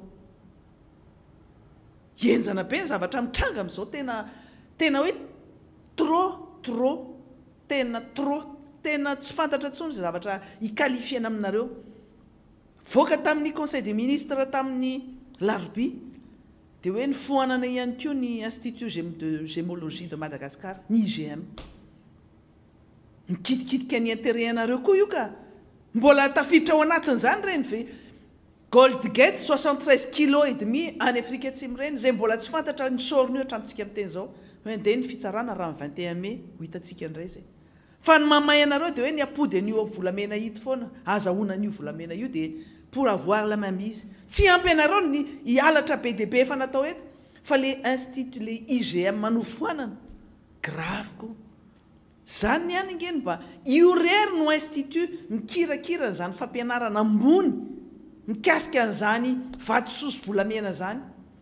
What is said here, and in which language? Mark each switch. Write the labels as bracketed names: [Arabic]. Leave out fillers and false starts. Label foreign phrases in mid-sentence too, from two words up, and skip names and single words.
[Malagasy] enjana be ny zavatra mitranga amin'izao tena hoe trop tena tsy fantatra ntsony zay zavatra hiqualifiena aminareo voaka tamin'ny [French] conseil des ministres [Malagasy] tamin'ny larobia dia hoe ny foanana ihany koa ny institut de gémologie de Madagascar ny IGM mikitikidika ny intéretnareo koa io ka mbola tafiditra ao anatin'izany reny ve gold gate 73 [French] kilo et demi [Malagasy] any Afrique Atsimo reny zay mbola tsy fantatra ny sorony io hatramintsika amin'ny teny zao hoe ndeha ny fitsarana raha 21 mai ho hitantsika indray zay fa ny mamay anareo dia hoe ny apody an'io volamena ito foana azahoana an'io volamena io dia [French] pour avoir la mainmise [Malagasy] tsy ampy anareo ny hialatra be dia be efa natao eto fa le institut le IGM manofoanana grave koa zany ny any ngeny mba io rery no institut mikirakira n'izany fampianarana ambony mikasika an'izany vatososy volamena zany